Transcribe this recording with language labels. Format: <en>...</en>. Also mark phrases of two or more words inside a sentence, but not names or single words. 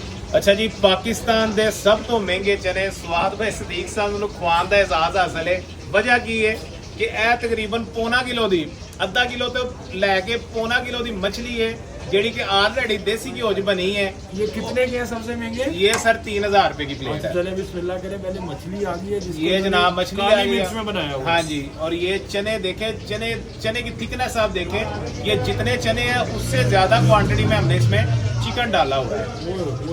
<pa>ਅੱਛਾ ਜੀ, ਪਾਕਿਸਤਾਨ ਦੇ ਸਭ ਤੋ ਮਹਿੰਗੇ ਚਣੇ ਸਵਾਦ ਭਾਈ ਸਦੀਕ ਸਾਹਬ ਨੂੰ ਖਵਾਉਣ ਦਾ ਇਜਾਜ਼ ਹਾਸਲ ਹੈ। ਵਜ੍ਹਾ ਕੀ ਹੈ ਕਿ ਇਹ ਤਕਰੀਬਨ ਪੌਣਾ ਕਿਲੋ ਦੀ, ਅੱਧਾ ਕਿਲੋ ਤੋਂ ਲੈ ਕੇ ਪੌਣਾ ਕਿਲੋ ਦੀ ਮਛਲੀ ਹੈ ਜੇਡੀ ਕਿ ਆਲਰੈਡੀ ਦੇਸੀ ਘੀ ਚ ਬਣੀ ਹੈ।</pa> <ur>یہ کتنے کے ہیں سب سے مہنگے? یہ سر 3000 روپے کی پلیٹ ہے. چلے بسم اللہ کریں، پہلے مچھلی آ گئی ہے, یہ جناب مچھلی آ گئی میں بنایا ہوا. ہاں جی، اور یہ چنے دیکھیں، چنے کی تھکنیس آپ دیکھیں، یہ جتنے چنے ہیں اس سے زیادہ کوانٹیٹی میں ہم نے اس میں چکن ڈالا ہوا ہے.</ur>